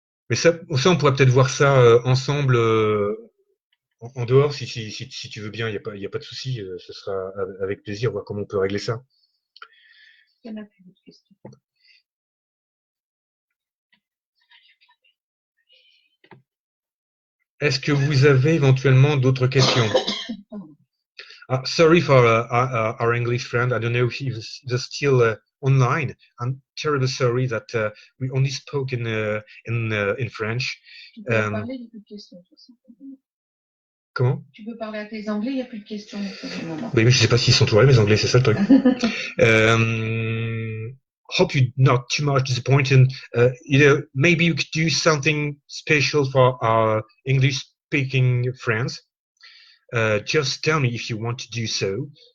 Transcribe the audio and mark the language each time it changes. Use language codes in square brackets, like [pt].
[fr] Mais ça, on pourrait peut-être voir ça ensemble en dehors, si tu veux bien. Il y a pas de souci. Ce sera avec plaisir, voir comment on peut régler ça. Il n'y en a plus d'autres questions. Est-ce que vous avez éventuellement d'autres questions? [en] Sorry for our English friend. I don't know if he's still online. I'm terribly sorry that we only spoke in French. [fr] Tu peux leur parler, il n'y a plus de questions. Comment? Tu peux parler à tes Anglais, il n'y a plus de questions pour le moment. Oui, mais je sais pas s'ils sont toujours là, mes Anglais, c'est ça le truc. [en] Hope you're not too much disappointed. Maybe you could do something special for our English-speaking friends. Just tell me if you want to do so.